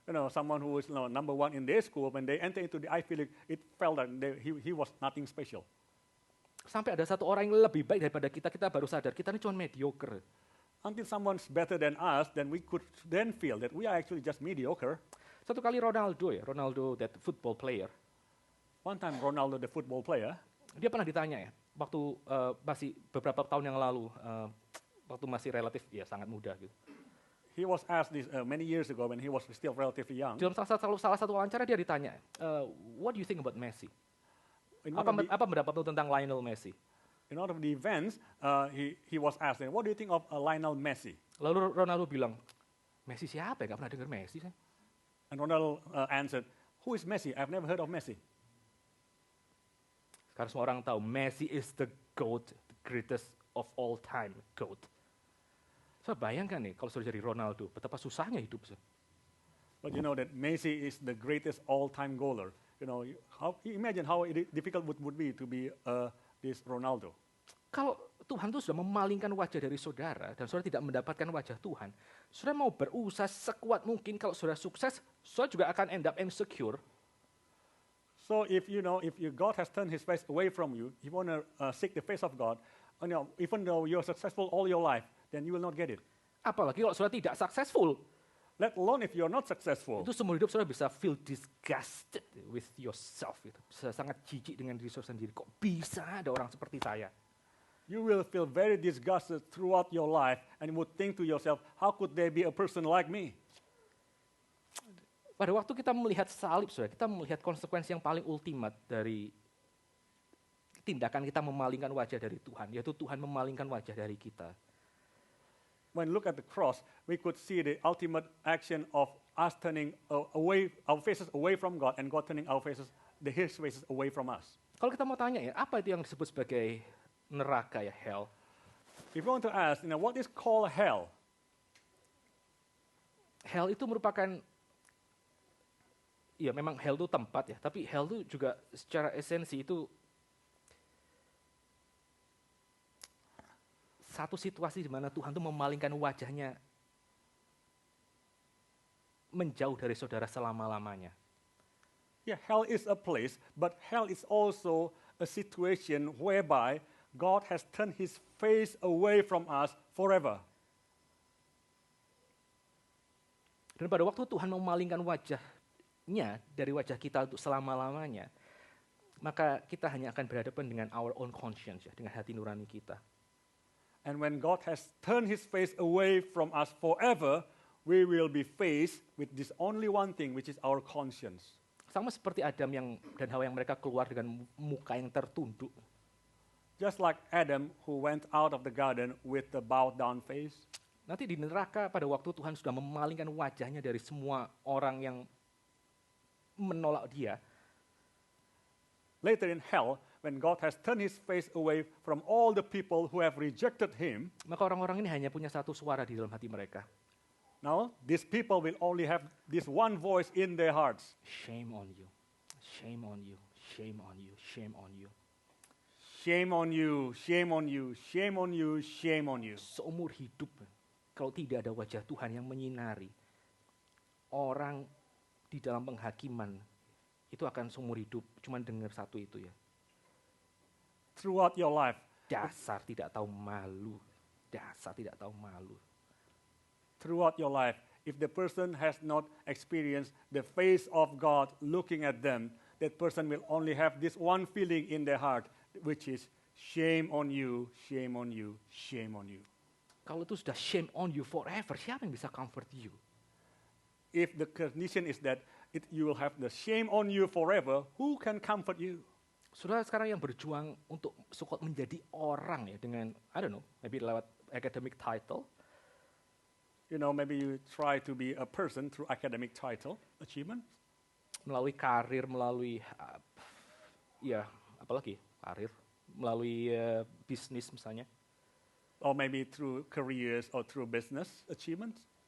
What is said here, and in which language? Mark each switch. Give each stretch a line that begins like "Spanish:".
English: Someone who was number one in their school, when they enter into the Ivy League, it felt like he was nothing special.
Indonesian: Sampai ada satu orang yang lebih baik daripada kita, kita baru sadar kita ini cuma mediocre.
English: Until someone's better than us, then we could then feel that we are actually just mediocre.
Indonesian: Satu kali
English: Ronaldo, that football player. One time Ronaldo, the football player,
Indonesian: dia pernah ditanya ya, waktu masih beberapa tahun yang lalu, waktu masih relatif ya sangat muda gitu.
English: He was asked this many years ago when he was still relatively young.
Indonesian: Dalam salah satu wawancara dia ditanya,
English: what do you think about Messi?
Indonesian: Apa pendapatmu tentang Lionel Messi?
English: In one of the events, he was asked, what do you think of Lionel Messi?
Indonesian: Lalu Ronaldo bilang, Messi siapa ya? Gak pernah dengar Messi saya.
English: And Ronaldo answered, who is Messi? I've never heard of Messi.
Indonesian: Karena semua orang tahu
English: Messi is the GOAT, the greatest of all time GOAT.
Indonesian: So bayangkan nih kalau sudah jadi Ronaldo, betapa susahnya hidup.
English: But you know that Messi is the greatest all-time goaler. Imagine how difficult would be to be this Ronaldo.
Indonesian: Kalau Tuhan itu sudah memalingkan wajah dari saudara dan saudara tidak mendapatkan wajah Tuhan, saudara mau berusaha sekuat mungkin kalau saudara sukses, saudara juga akan
English: end up insecure. So if God has turned his face away from you, you want to seek the face of God, even though you're successful all your life, then you will not get it.
Indonesian: Apalagi kalau saudara tidak successful.
English: Let alone if you're not successful.
Indonesian: Itu seumur hidup saudara bisa
English: feel disgusted with yourself.
Indonesian: Gitu. Bisa sangat jijik dengan diri saudara sendiri. Kok bisa ada orang seperti saya?
English: You will feel very disgusted throughout your life and you would think to yourself, how could there be a person like me?
Indonesian: Pada waktu kita melihat salib, saudara, kita melihat konsekuensi yang paling ultimat dari tindakan kita memalingkan wajah dari Tuhan, yaitu Tuhan memalingkan wajah dari kita.
English: When look at the cross, we could see the ultimate action of us turning away, our faces away from God, and God turning His faces away from us.
Indonesian: Kalau kita mau tanya ya, apa itu yang disebut sebagai neraka ya, hell?
English: If you want to ask, what is called hell?
Indonesian: Hell itu merupakan ya memang hell itu tempat ya, tapi hell itu juga secara esensi itu satu situasi di mana Tuhan itu memalingkan wajahnya menjauh dari saudara selama-lamanya.
English: Yeah, hell is a place, but hell is also a situation whereby God has turned his face away from us forever.
Indonesian: Dan pada waktu Tuhan memalingkan wajahnya dari wajah kita untuk selama-lamanya, maka kita hanya akan berhadapan dengan
English: our own conscience,
Indonesian: ya, dengan hati nurani kita.
English: And when God has turned his face away from us forever, we will be faced with this only one thing, which is our conscience.
Indonesian: Sama seperti Adam dan Hawa yang mereka keluar dengan muka yang tertunduk.
English: Just like Adam who went out of the garden with the bowed down face.
Indonesian: Nanti di neraka pada waktu Tuhan sudah memalingkan wajahnya dari semua orang yang menolak dia.
English: Later in hell, when God has turned his face away from all the people who have rejected him,
Indonesian: maka orang-orang ini hanya punya satu suara di dalam hati mereka.
English: Now, these people will only have this one voice in their hearts. Shame on you. Shame on you. Shame on you. Shame on you. Shame on you. Shame on you. Shame on you. Shame on you.
Indonesian: Seumur hidup, kalau tidak ada wajah Tuhan yang menyinari, orang di dalam penghakiman itu akan seumur hidup cuma dengar satu itu ya.
English: Throughout your life.
Indonesian: Dasar tidak tahu malu. Dasar tidak tahu malu.
English: Throughout your life, if the person has not experienced the face of God looking at them, that person will only have this one feeling in their heart, which is shame on you, shame on you, shame on you.
Indonesian: Kalau itu sudah
English: shame on you forever,
Indonesian: siapa yang bisa
English: comfort you? If the condition is that you will have the shame on you forever, who can comfort you?
Indonesian: Saudara sekarang yang berjuang untuk so-called menjadi orang ya dengan,
English: I don't know, maybe
Indonesian: lewat
English: academic title, You know, maybe you try to be a person through academic title, achievement,
Indonesian: melalui karir, melalui ya apalagi karir, melalui bisnis misalnya,
English: or maybe through careers or through business achievements.